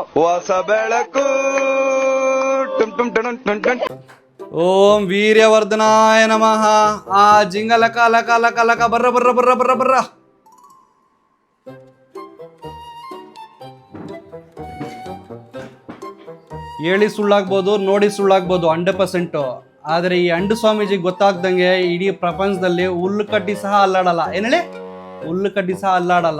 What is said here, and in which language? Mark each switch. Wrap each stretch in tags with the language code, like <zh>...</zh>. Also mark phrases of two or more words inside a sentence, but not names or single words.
<kn>ಹೊಸ ಬೆಳಕು ಟುಂ ಟುಂ ಟುಂ ಟುಂ ಟುಂ.</kn> <sa>ಓಂ ವೀರ್ಯವರ್ಧನಾಯ ನಮಃ. ಆ ಜಿಂಗಲಕ ಲಕ ಲಕ ಲಕ ಬರ್ರ ಬರ್ರ ಬರ್ರ ಬರ್ರ ಬರ್ರ.</sa> <kn>ಹೇಳಿ ಸುಳ್ಳಾಗ್ಬೋದು, ನೋಡಿ ಸುಳ್ಳಾಗ್ಬೋದು 100%. ಆದರೆ ಈ ಅಂಡು ಸ್ವಾಮೀಜಿಗೆ ಗೊತ್ತಾಗ್ದಂಗೆ ಇಡೀ ಪ್ರಪಂಚದಲ್ಲಿ ಹುಲ್ಲು ಕಡ್ಡಿ ಸಹ ಅಲ್ಲಾಡಲ್ಲ. ಏನ್ ಹೇಳಿ? ಹುಲ್ಲು ಕಡ್ಡಿ ಸಹ ಅಲ್ಲಾಡಲ್ಲ.</kn>